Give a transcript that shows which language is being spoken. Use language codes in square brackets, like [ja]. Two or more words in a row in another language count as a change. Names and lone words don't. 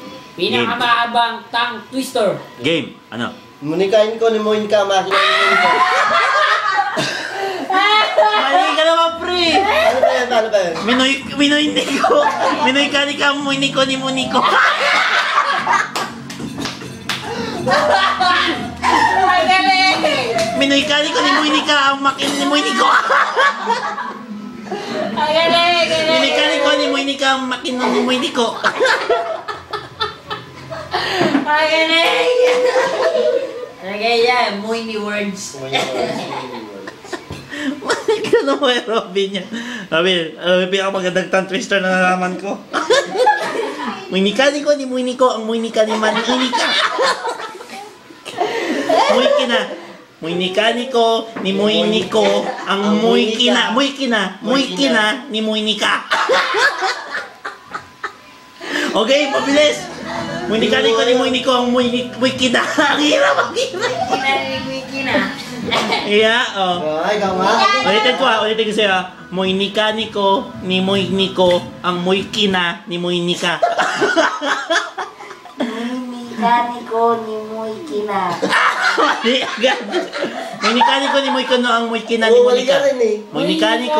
[tl] Pinakamaabang [en] tongue twister. [tl] Game. Ano? Munikain ko ni Monica, makina ni Monica. Mali ka naman, pre! Ano ba yan? Ano ba yan? Minoy Niko. Minoy ka ni ka, Niko ni Muniko. Minoy ka ni ko ni Monica, ang makin ni Muniko. Minoy ka ni ko ni Monica, ang makin ni Muniko. [en] Okay, yeah, muy words. [tl] Mali ka naman, Robin niya. Robin, pinakamagandang [en] tongue twister [tl] na nalaman ko. Monica ni ko ni Muniko, ang Monica ni Monica. Monica ni ko ni Muniko, ang Moikina ni Monica. Okay, pabilis. Monica ni ko ni Muniko, ang Moikina. Ang hirap, ang hirap. Moikina. [en] Yeah, oh. [tl] Ikaw nga. Ulitin ko sa'yo. Moinika ni ko ni Moiniko, ang Moikina ni Moinika. Moinika ni ko ni Moikina. Mali agad. Moinika ni ko ni Moikino, ang Moikina ni Moinika. Moinika ni ko